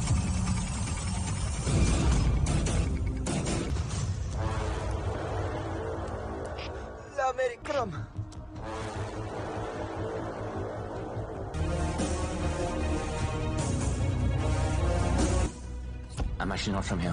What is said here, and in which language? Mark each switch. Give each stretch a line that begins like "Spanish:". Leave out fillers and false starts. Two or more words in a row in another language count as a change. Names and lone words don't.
English: لا मेरी करम I'm actually not from here.